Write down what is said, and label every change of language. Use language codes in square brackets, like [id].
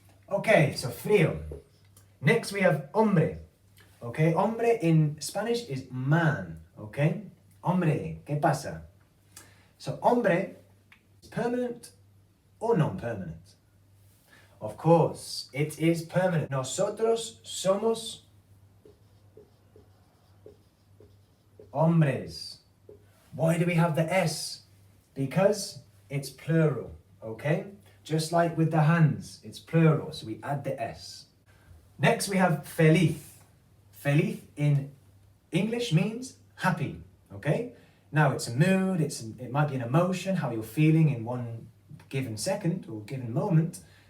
[en] Okay, so frío. Next we have hombre. Okay, hombre in Spanish is man. Okay, [es] hombre, ¿qué pasa? [en] So hombre is permanent or non-permanent? Of course, it is permanent. [es] Nosotros somos hombres. [en] Why do we have the S? Because it's plural, okay? Just like with the hands, it's plural, so we add the S. Next we have feliz. Feliz in English means happy, okay? Now it's a mood, it might be an emotion, how you're feeling in one given second or given moment.